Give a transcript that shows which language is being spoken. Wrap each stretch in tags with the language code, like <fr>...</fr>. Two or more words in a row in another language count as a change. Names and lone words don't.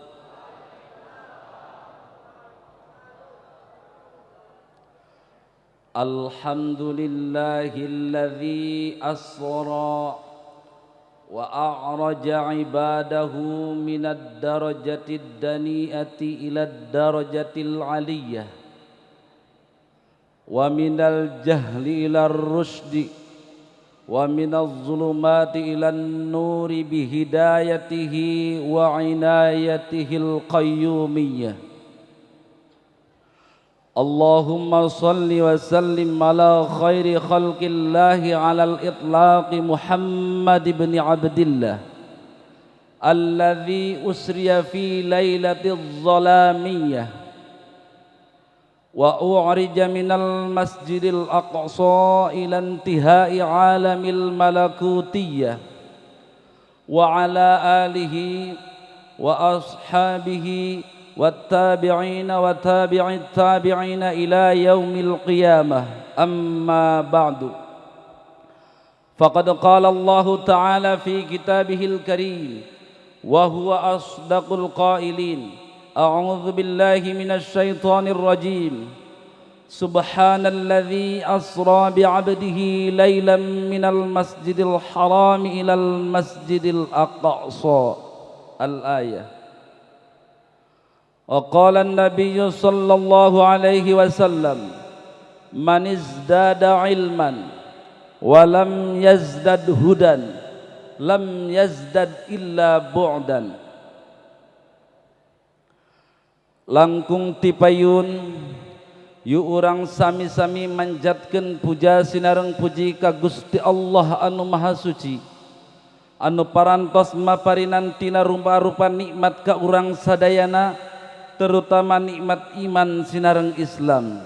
<ar>الحمد لله الذي أسرى وأعرج عباده من الدرجات الدانية إلى الدرجات العالية ومن الجهل إلى الرشد ومن الظلمات إلى النور بهدايته وعنايته القيومية. اللهم صل وسلم على خير خلق الله على الإطلاق محمد ابن عبد الله الذي أسري في ليلة ظلامية وأعرج من المسجد الأقصى إلى انتهاء عالم الملكوتية وعلى آله وأصحابه والتابعين وتابعي التابعين إلى يوم القيامة أما بعد. فقد قال الله تعالى في كتابه الكريم وهو أصدق القائلين. أعوذ بالله من الشيطان الرجيم. سبحان الذي أسرى بعبده ليلا من المسجد الحرام إلى المسجد الأقصى. Al-ayah. وقال النبي صلى الله عليه وسلم من ازداد علما ولم يزدد هدى لم يزدد إلا بعدا.</ar> <su>Langkung tipayun yu urang sami-sami manjatkeun puja sinareng puji ka Gusti Allah anu maha suci, anu parantos maparinantina rupa-rupa nikmat ka urang sadayana, terutama nikmat iman sinareng Islam.</su>